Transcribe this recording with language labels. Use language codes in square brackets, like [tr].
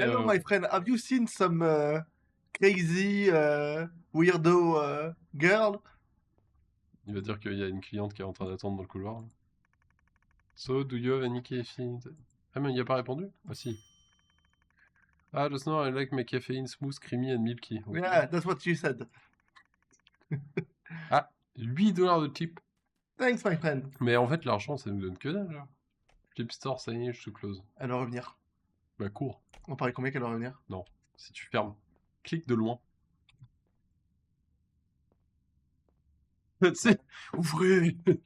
[en] Hello my friend, have you seen some crazy weirdo girl? [fr] Il va dire qu'il y a une cliente qui est en train d'attendre dans le couloir. [en] So, do you have any caffeine? [fr] Ah, mais il a pas répondu? Ah, si. [en] Ah, just now I like my caffeine smooth, creamy and milky. Okay. Yeah, that's what she said. [fr] Ah, 8 $ de tip. [en] Thanks my friend. [fr] Mais en fait, l'argent, ça nous donne que dalle, là. [en] Flip store, signage to close. [fr] Elle va revenir. Bah, cours. On paraît combien qu'elle va revenir? Non, si tu fermes. Clique de loin. Tu sais, ouvrez!